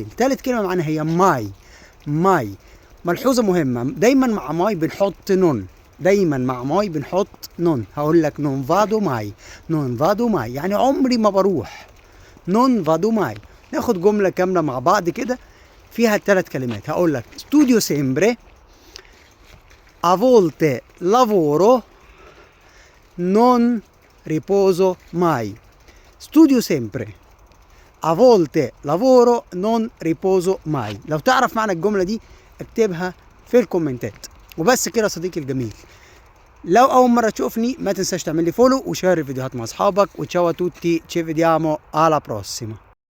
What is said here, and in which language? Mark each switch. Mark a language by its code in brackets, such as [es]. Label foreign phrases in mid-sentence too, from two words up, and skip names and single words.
[ar] تالت كلمة معناها هي ماي، ماي. ملحوظة مهمة، دايما مع ماي بنحط نون، دايما مع ماي بنحط نون. هقول لك [it] non vado mai, non vado mai [ar] يعني عمري ما بروح، [it] non vado mai. [ar] ناخد جملة كاملة مع بعض كده فيها الثلاث كلمات. هقول لك [it] studio sempre, a volte lavoro, non riposo mai. Studio sempre, a volte lavoro, non riposo mai. [ar] لو تعرف معنى الجملة دي اكتبها في الكومنتات. وبس كده يا صديقي الجميل. لو أول مرة تشوفني ما تنساش تعمل لي فولو وشير الفيديوهات مع أصحابك. [it] e ciao tutti, ci vediamo alla prossima.